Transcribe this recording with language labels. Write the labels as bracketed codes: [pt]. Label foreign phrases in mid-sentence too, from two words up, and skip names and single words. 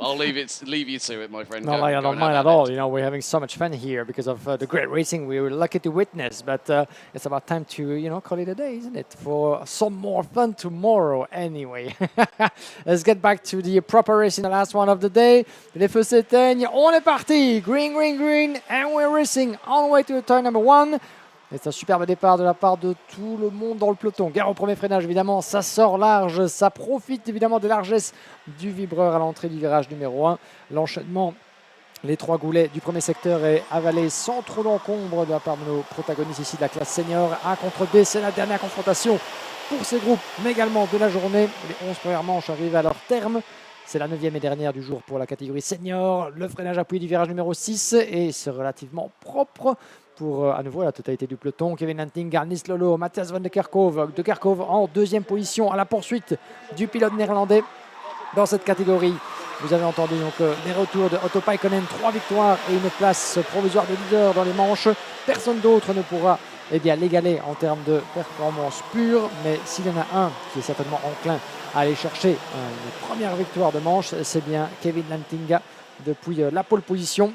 [en] I'll leave you to it, my friend. No, I don't mind at all. You know, we're having so much fun here because of the great racing we were lucky to witness. But it's about time to, you know, call it a day, isn't it? For some more fun tomorrow, anyway. Let's get back to the proper racing, the last one of the day. [fr] Les feux s'éteignent, on est parti. [en] Green, green, green, and we're racing on the way to turn number 1. [fr] C'est un superbe départ de la part de tout le monde dans le peloton. Gare au premier freinage, évidemment, ça sort large, ça profite évidemment des largesses du vibreur à l'entrée du virage numéro 1. L'enchaînement, les 3 goulets du premier secteur est avalé sans trop d'encombre de la part de nos protagonistes ici de la classe senior. 1 contre B, c'est la dernière confrontation pour ces groupes, mais également de la journée. Les 11 premières manches arrivent à leur terme. C'est la 9e et dernière du jour pour la catégorie senior. Le freinage appuyé du virage numéro 6 est relativement propre pour à nouveau la totalité du peloton. Kevin Lantinga, Niels Lolo, Matthias van der Kerkhoff. De Kerkhoff en 2e position à la poursuite du pilote néerlandais dans cette catégorie. Vous avez entendu donc les retours de Otto Paikkonen, 3 victoires et une place provisoire de leader dans les manches. Personne d'autre ne pourra l'égaler en termes de performance pure, mais s'il y en a un qui est certainement enclin à aller chercher une première victoire de manche, c'est bien Kevin Lantinga depuis la pole position.